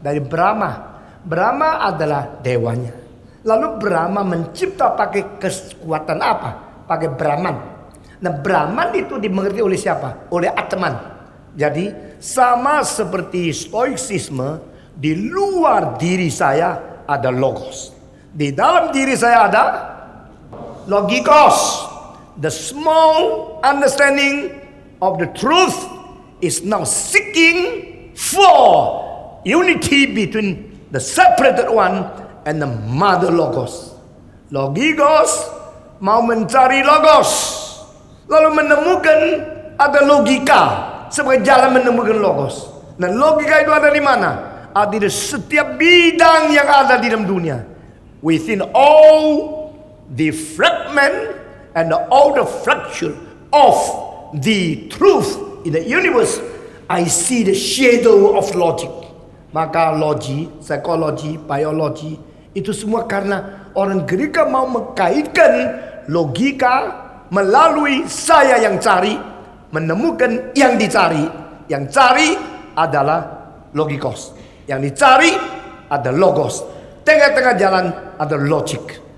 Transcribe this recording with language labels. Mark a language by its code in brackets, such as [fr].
[id] Dari Brahma. Brahma adalah dewanya. Lalu Brahma mencipta pakai kekuatan apa? Pakai Brahman. Nah, Brahman itu dimengerti oleh siapa? Oleh Atman. Jadi sama seperti stoicisme, di luar diri saya ada logos. Di dalam diri saya ada logikos. [en] The small understanding of the truth is now seeking for unity between the separated one and the mother logos. [id] Logikos mau mencari logos, lalu menemukan ada logika sebagai jalan menemukan logos. Dan logika itu ada di mana? Ada di setiap bidang yang ada di dalam dunia. [en] within all the fragment and all the fracture of the truth in the universe, I see the shadow of logic. [id] Maka logi, psikologi, biologi, itu semua karena orang Gereja mau mengkaitkan logika melalui saya yang cari, menemukan yang dicari. Yang cari adalah logikos, yang dicari ada logos, tengah-tengah jalan ada logic.